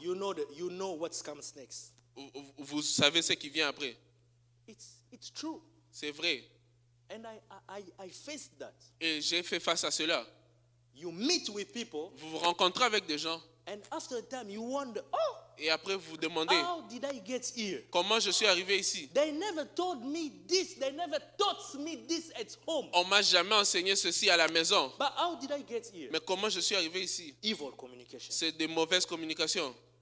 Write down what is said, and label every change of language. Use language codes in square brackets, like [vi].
[en] You know what comes next. [fr] Vous savez ce qui vient après. [en] It's true. [fr] C'est vrai. [en] And I faced that. [fr] Et j'ai fait face à cela. [en] You meet with people, [fr] Vous vous rencontrez avec des gens [en] and after a time you wonder, [fr] et après vous vous demandez [en] how did I get here? [fr] comment je suis arrivé ici. [en] They never told me this. They never taught me this at home. [fr] On m'a jamais enseigné ceci à la maison. [en] But how did I get here? [fr] Mais comment je suis arrivé ici? [en] Evil communication. [fr] C'est des mauvaises communications.